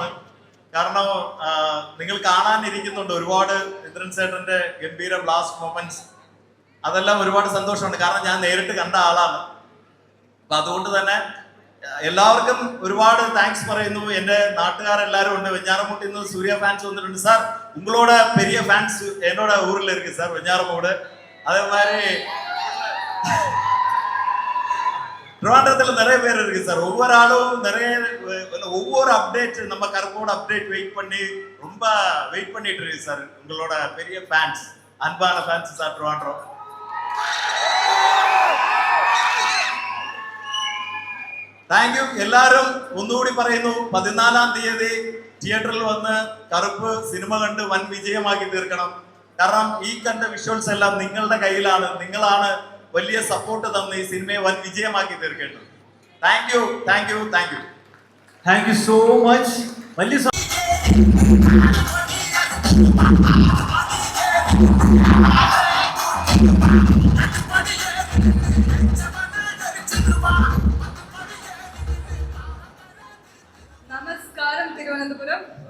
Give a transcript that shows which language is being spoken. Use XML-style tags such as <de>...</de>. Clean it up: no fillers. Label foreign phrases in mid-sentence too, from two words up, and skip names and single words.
<ml>കാരണം നിങ്ങൾ കാണാനിരിക്കുന്നുണ്ട് ഒരുപാട് ഇന്ദ്രൻ ചേട്ടന്റെ ഗംഭീര</ml> <en>blast moments.</en> <ml>അതെല്ലാം ഒരുപാട് സന്തോഷമുണ്ട്. കാരണം ഞാൻ നേരിട്ട് കണ്ട ആളാണ്. അപ്പൊ അതുകൊണ്ട് തന്നെ എല്ലാവർക്കും ഒരുപാട് താങ്ക്സ് പറയുന്നു. എന്റെ നാട്ടുകാരെല്ലാരും ഉണ്ട്. വെഞ്ഞാറമൂട്ടിൽ നിന്ന് സൂര്യ ഫാൻസ് വന്നിട്ടുണ്ട്.</ml> <ta>സാർ, ഉങ്ങളോட பெரிய ஃபேன்ஸ் என்னோட ஊர்ல இருக்கு சார், வெஞ்ஞாரமூடு. அதே மாதிரி ட்ரிவாண்ட்ரத்துல நிறைய பேர் இருக்கு சார். ஒவ்வொரு ஆளும் ஒவ்வொரு அப்டேட், நம்ம கருப்போட அப்டேட் வெயிட் பண்ணி ரொம்ப வெயிட் பண்ணிட்டு இருக்கு சார். உங்களோட பெரிய ஃபேன்ஸ், அன்பான ஃபேன்ஸ் சார் ட்ரிவாண்ட்ரம்.</ta> <en>thank you.</en> <ml>എല്ലാവരും ഒന്നുകൂടി പറയുന്നു, 14-ാം തീയതി തിയേറ്ററിൽ വന്ന് കറുപ്പ് സിനിമ കണ്ട് വൻ വിജയമാക്കി തീർക്കണം. കാരണം ഈ കണ്ട വിഷ്വൽസ് എല്ലാം നിങ്ങളുടെ കയ്യിലാണ്. നിങ്ങളാണ് വലിയ സപ്പോർട്ട് തന്ന് ഈ സിനിമയെ വൻ വിജയമാക്കി തീർക്കേണ്ടത്.</ml> <en>thank you, thank you, thank you. thank you so much.</en> <ml>വലിയ നമസ്കാരം തിരുവനന്തപുരം.</ml>